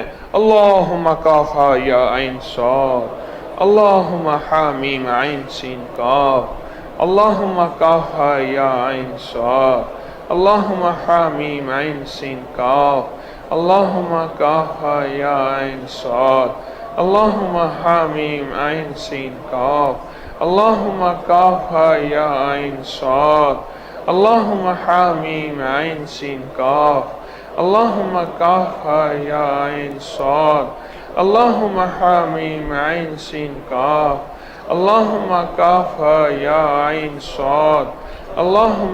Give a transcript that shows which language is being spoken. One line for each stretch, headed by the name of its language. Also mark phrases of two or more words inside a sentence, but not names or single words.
Arabic: اللهم كاف يا عين صاد، اللهم حاميم عين سين كاف، اللهم كاف يا عين صاد، اللهم حاميم عين سين كاف، اللهم كاف يا عين صاد، اللهم حاميم عين سين كاف، اللهم كاف يا عين صاد, اللهم حامیم عین سین کاف اللهم کاف یا عین صاد اللهم حامیم عین سین کاف اللهم کاف یا عین صاد اللهم